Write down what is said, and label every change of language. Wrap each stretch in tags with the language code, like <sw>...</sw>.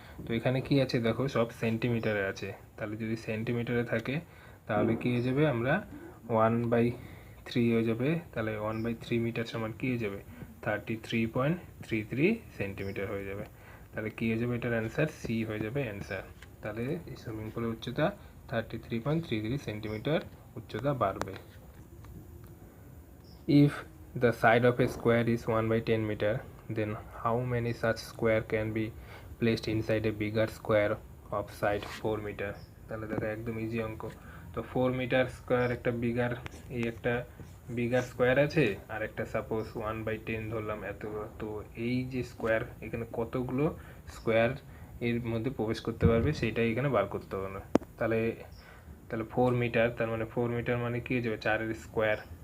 <bn>তো এখানে কি আছে দেখো, সব সেন্টিমিটারে আছে। তাহলে যদি সেন্টিমিটারে থাকে তাহলে কি হয়ে যাবে, আমরা 1/3 হয়ে যাবে। তাহলে 1/3 মিটার সমান কি হয়ে যাবে, 33.33 সেন্টিমিটার হয়ে যাবে। তাহলে কি হয়ে যাবে, এটার অ্যান্সার সি হয়ে যাবে অ্যান্সার। তাহলে এই সুইমিং পুলের উচ্চতা 33.33 সেন্টিমিটার উচ্চতা বাড়বে।</bn> <en>If the side of a square is 1/10 meter, then how many such square can be placed inside a bigger square of side 4 meter?</en> <bn>তাহলে দেখো একদম ইজি অঙ্ক। তো 4 মিটার স্কোয়ার একটা বিগার, এই একটা বিগার স্কোয়ার আছে, আর একটা সাপোজ 1/10 ধরলাম এত। তো এই যে স্কোয়ার, এখানে কতগুলো স্কোয়ার এর মধ্যে প্রবেশ করতে পারবে সেইটাই এখানে বার করতে হবে। তাহলে 4 মিটার, তার মানে 4 মিটার মানে কি হয়ে যাবে 4 এর স্কোয়ার।</bn>